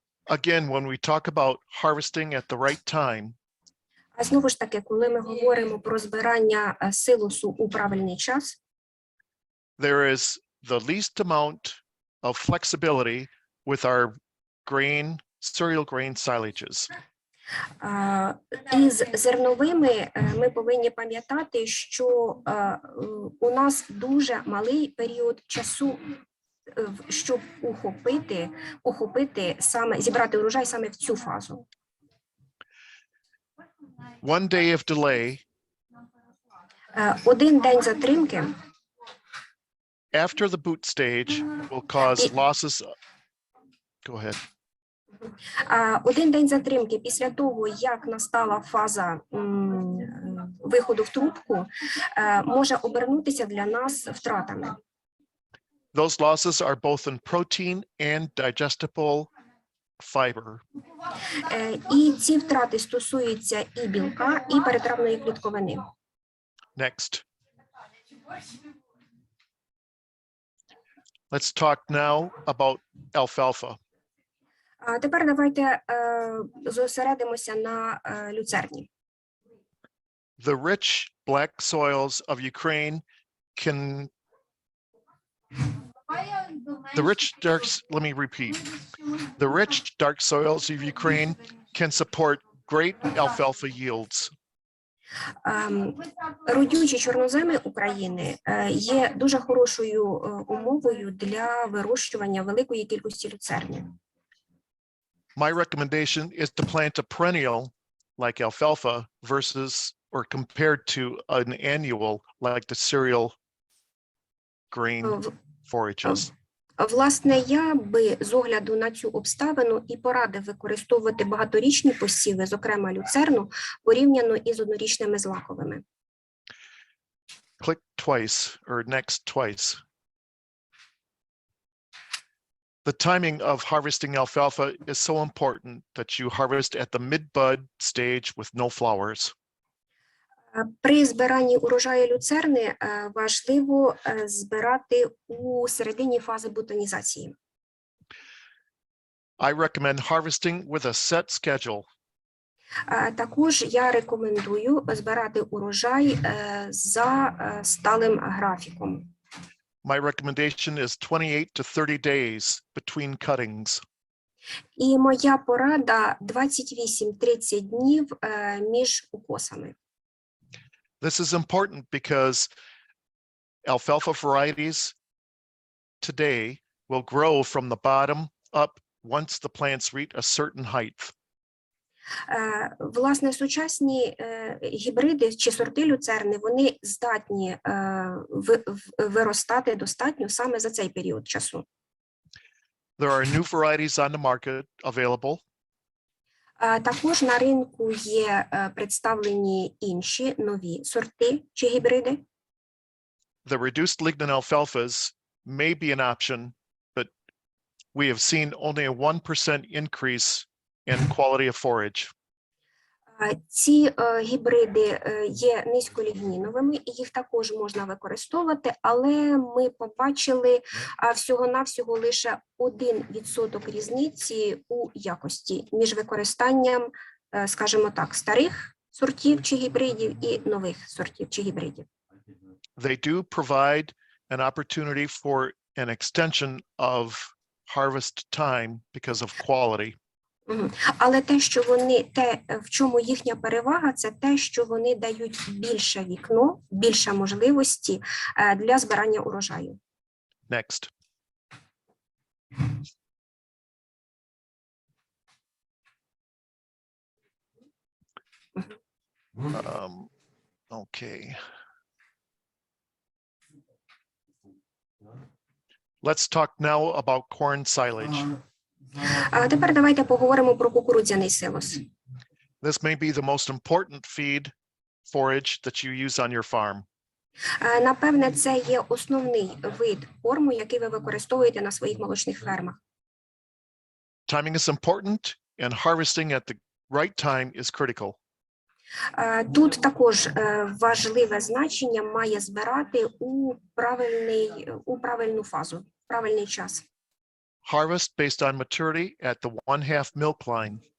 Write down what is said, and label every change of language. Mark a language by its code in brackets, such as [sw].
[en] Again, when we talk about harvesting at the right time, [uk] А знову ж таки, коли ми говоримо про збирання силосу у правильний час, [en] there is the least amount of flexibility with our cereal grain silages. [uk] із зерновими ми повинні пам'ятати, що у нас дуже малий період часу, щоб охопити саме, зібрати урожай саме в цю фазу. [en] One day of delay [uk] Один день затримки [en] after the boot stage will cause losses. Go ahead. [uk] Один день затримки після того, як настала фаза виходу в трубку, може обернутися для нас втратами. [en] Those losses are both in protein and digestible fiber. [uk] І ці втрати стосуються і білка, і перетравної клітковини. [en] Next. Let's talk now about alfalfa. [uk] А тепер давайте зосередимося на люцерні. [en] The rich black soils of Ukraine can let me repeat. The rich dark soils of Ukraine can support great alfalfa yields. [uk] Родючі чорноземи України є дуже хорошою умовою для вирощування великої кількості люцерні. [en] My recommendation is to plant a perennial like alfalfa versus or compared to an annual like the cereal grain forages. [uk] Власне, я би з огляду на цю обставину і порадив використовувати багаторічні посіви, зокрема люцерну, порівняно із однорічними злаковими. [en] Click twice or next twice. The timing of harvesting alfalfa is so important that you harvest at the mid-bud stage with no flowers. [uk] При збиранні урожаю люцерни важливо збирати у середині фази бутонізації. [en] I recommend harvesting with a set schedule. [uk] Також я рекомендую збирати урожай за сталим графіком. [en] My recommendation is 28 to 30 days between cuttings. [uk] І моя порада 28-30 днів між укосами. [en] This is important because alfalfa varieties today will grow from the bottom up once the plants reach a certain height. [uk] Власне, сучасні гібриди чи сорти люцерни, вони здатні виростати достатньо саме за цей період часу. [en] There are new varieties on the market available. [uk] Також на ринку є представлені інші нові сорти чи гібриди. [en] The reduced lignin alfalfas may be an option, but we have seen only a 1% increase in quality of forage. [uk] Ці гібриди є низьколігніновими, і їх також можна використовувати, але ми побачили всього-навсього лише 1% різниці у якості між використанням, скажімо так, старих сортів чи гібридів і нових сортів чи гібридів. [en] They do provide an opportunity for an extension of harvest time because of quality. [uk] Але те, що вони, в чому їхня перевага, це те, що вони дають більше вікно, більше можливості для збирання урожаю. [en] Next. Okay. Let's talk now about corn silage. [uk] А тепер давайте поговоримо про кукурудзяний силос. [en] This may be the most important feed forage that you use on your farm. [uk] Напевне, це є основний вид корму, який ви використовуєте на своїх молочних фермах. [en] Timing is important, and harvesting at the right time is critical. [uk] Тут також важливе значення має збирати у правильну фазу, в правильний час. [en] Harvest based on maturity at the 1/2 milk line.